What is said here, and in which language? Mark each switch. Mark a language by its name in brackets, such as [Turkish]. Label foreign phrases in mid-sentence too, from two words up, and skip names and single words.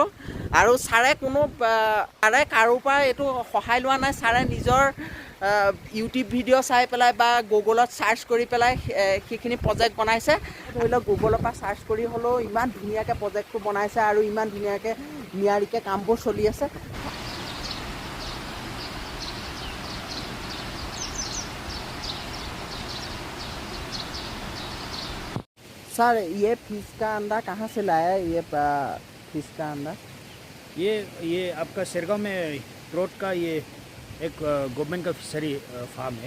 [Assamese] আৰু ছাৰে কাৰোৰ পৰা এইটো সহায় লোৱা নাই। ছাৰে নিজৰ ইউটিউব ভিডিঅ' চাই পেলাই বা গুগলত ছাৰ্চ কৰি পেলাই সেইখিনি প্ৰজেক্ট বনাইছে। ধৰি লওক গুগলৰ পৰা ছাৰ্চ কৰি হ'লেও ইমান ধুনীয়াকৈ প্ৰজেক্টটো বনাইছে, আৰু ইমান ধুনীয়াকৈ নিয়াৰিকৈ কামবোৰ চলি আছে। [Hindi] सर, ये फिश का अंडा कहाँ से लाया है? ये फिश का अंडा ये आपका शेरगांव में ट्रोट का ये एक गवर्नमेंट का [English] fishery farm [Hindi] है।